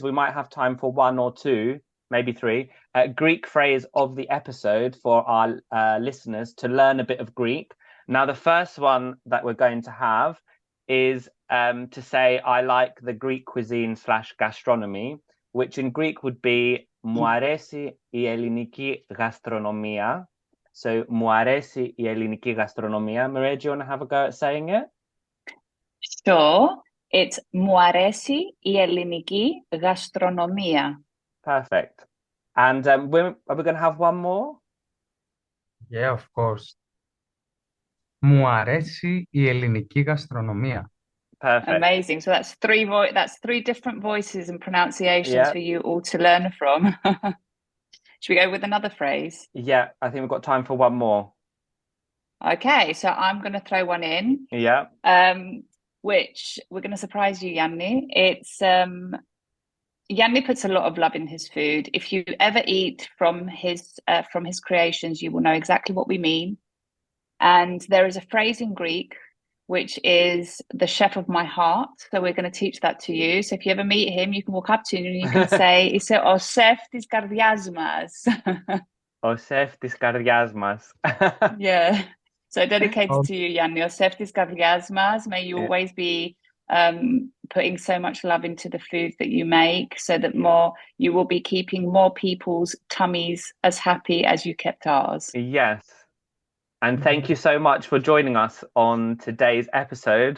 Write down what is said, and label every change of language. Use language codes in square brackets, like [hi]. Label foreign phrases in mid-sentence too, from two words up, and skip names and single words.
[en] We might have time for 1 or 2, maybe 3, Greek phrase of the episode for our listeners to learn a bit of Greek. Now, the first one that we're going to have is to say, I like the Greek cuisine / gastronomy, which in Greek would be [el] μου αρέσει η ελληνική γαστρονομία. So, μου αρέσει η ελληνική γαστρονομία. [en] Maria, do you want to have a go at saying it? Sure. [el] It's μου αρέσει η ελληνική γαστρονομία. [en] Perfect. And are we going to have one more? Yeah, of course. [el] Μου αρέσει η ελληνική γαστρονομία. [en] Perfect. Amazing. So that's three different voices and pronunciations for you all to learn from. Should we go with another phrase? Yeah, I think we've got time for one more. Okay, so I'm going to throw one in. Yeah. Which we're going to surprise you, Yianni. It's Yianni puts a lot of love in his food. If you ever eat from his creations, you will know exactly what we mean. And there is a phrase in Greek which is the chef of my heart. So we're going to teach that to you. So if you ever meet him, you can walk up to him and you can say, [el] "Είσαι ο chef της καρδιάς μας." Ο chef της καρδιάς μας. [en] Yeah. So dedicated to you, Yianni, [el] ο chef της καρδιάς μας. [en] May you always be putting so much love into the food that you make so that you will be keeping more people's tummies as happy as you kept ours. Yes. And thank you so much for joining us on today's episode.